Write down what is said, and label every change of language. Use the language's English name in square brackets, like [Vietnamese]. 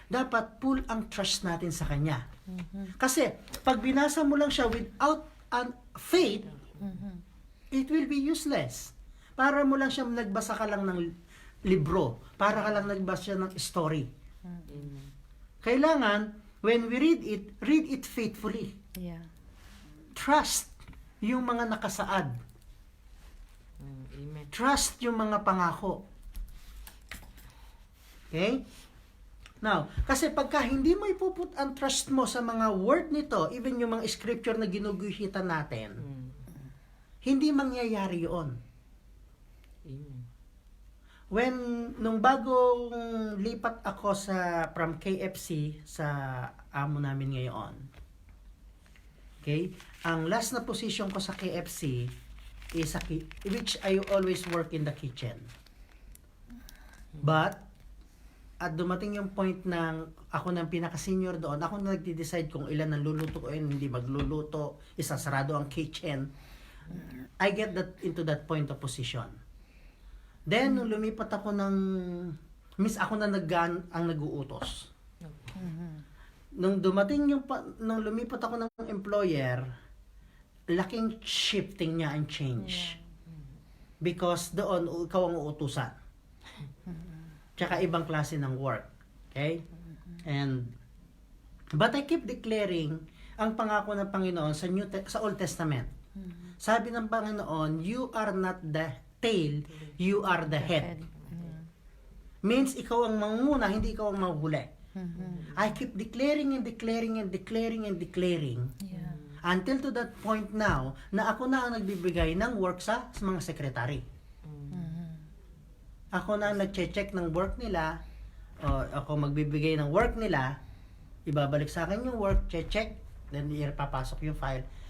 [Filipino] Dapat full ang trust natin sa Kanya. Kasi pag binasa mo lang siya without faith, [English] it will be useless. [Filipino] Para mo lang siya nagbasa ka lang ng libro. Para ka lang nagbasa ng story. [English] Amen. Kailangan, when we read it faithfully. Yeah. [Filipino] Trust yung mga nakasaad. [English] Amen. [Filipino] Trust yung mga pangako. [English] Okay? [Filipino] Now, kasi pagka hindi mo ipuput ang trust mo sa mga word nito, even yung mga scripture na ginuguhitan natin, hindi mangyayari yun. [English] Amen. [Filipino] When, nung bagong lipat ako from KFC sa amo namin ngayon, okay, ang last na position ko sa KFC is [English] which I always work in the kitchen. [Filipino] But, at dumating yung point ng ako ng pinaka-senior doon, ako na nagde-decide kung ilan ang luluto ko and hindi magluluto, isasarado ang kitchen. [English] I get into that point of position. [Filipino] Then, nung lumipat ako ako na ang nag-uutos. Nung lumipat ako ng employer, laking shifting niya and change. Because doon, ikaw ang uutusan. Tsaka ibang klase ng work. Okay? [English] But I keep declaring [Filipino] ang pangako ng Panginoon sa Old Testament. Sabi ng Panginoon, [English] you are not the tail, you are the head. [Filipino] Means ikaw ang manguna, hindi ikaw ang mahuli. [English] I keep declaring and declaring and declaring and declaring. Yeah. [Filipino] Until to that point now, na ako na ang nagbibigay ng work sa mga secretary. Ako na ang nag-check ng work nila, o ako magbibigay ng work nila, ibabalik sa akin yung work, check, then ipapasok yung file.